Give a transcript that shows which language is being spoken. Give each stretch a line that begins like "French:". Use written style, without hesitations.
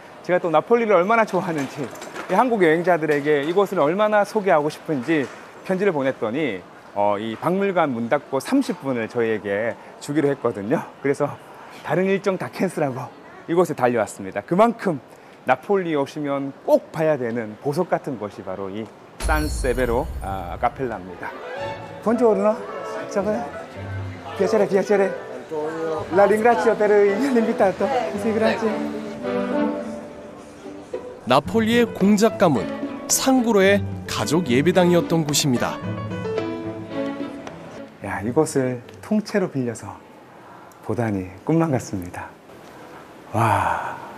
Korean: 제가 또 나폴리를 얼마나 좋아하는지, 한국 여행자들에게 이곳을 얼마나 소개하고 싶은지 편지를 보냈더니 이 박물관 문 닫고 30분을 저희에게 주기로 했거든요. 그래서 다른 일정 다 캔슬하고 이곳에 달려왔습니다. 그만큼 나폴리 오시면 꼭 봐야 되는 보석 같은 곳이 바로 이 산 세베로 카펠라입니다.
Italian: Buongiorno, ciao. Piacere. La ringrazio per l'invitato. Sì, grazie.
Korean: 나폴리의 공작 가문 상구로의 가족 예배당이었던 곳입니다. 야, 이곳을 통째로 빌려서 보다니 꿈만 같습니다. 와.